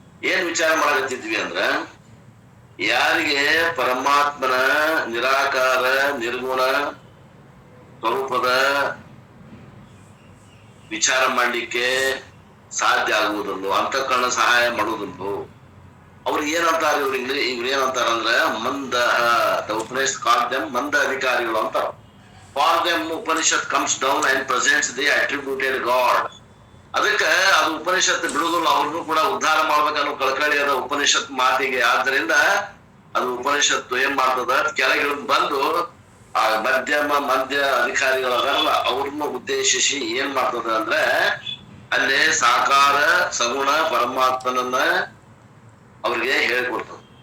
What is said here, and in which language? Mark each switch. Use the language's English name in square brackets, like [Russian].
[Kannada] ಏನ್ ವಿಚಾರ ಮಾಡಕತ್ತಿದ್ವಿ ಅಂದ್ರ, ಯಾರಿಗೆ ಪರಮಾತ್ಮನ ನಿರಾಕಾರ ನಿರ್ಗುಣ ಸ್ವರೂಪದ ವಿಚಾರ ಮಾಡ್ಲಿಕ್ಕೆ ಸಾಧ್ಯ ಆಗುವುದಲ್ಲೋ, ಅಂತಃಕರಣ ಸಹಾಯ ಮಾಡುವುದಲ್ಲೋ, ಅವ್ರಿಗೆ ಏನಂತಾರ, ಇವ್ರು ಏನಂತಾರ ಅಂದ್ರ ಮಂದ, ಉಪನಿಷತ್ ಕಾಲ್ ಮಂದ ಅಧಿಕಾರಿಗಳು ಅಂತಾರ. [English] For them Upanishad comes down and presents the attributed God. [Kannada] ಅದಕ್ಕೆ ಅದು ಉಪನಿಷತ್ ಬಿಡುವುದಿಲ್ಲ, ಅವ್ರನ್ನು ಕೂಡ ಉದ್ಧಾರ ಮಾಡ್ಬೇಕನ್ನೋ ಕಳಕಳಿ ಅದ ಉಪನಿಷತ್ ಮಾತಿಗೆ. ಆದ್ದರಿಂದ ಅದು ಉಪನಿಷತ್ತು ಏನ್ ಮಾಡ್ತದ, ಕೆಳಗೆ ಬಂದು ಆ ಮಧ್ಯ ಅಧಿಕಾರಿಗಳಲ್ಲ ಅವ್ರನ್ನ ಉದ್ದೇಶಿಸಿ ಏನ್ ಮಾಡ್ತದ ಅಂದ್ರೆ, ಅಲ್ಲೇ ಸಾಕಾರ ಸಗುಣ ಪರಮಾತ್ಮನನ್ನ ಅವ್ರಿಗೆ ಹೇಳಿಕೊಡ್ತದ.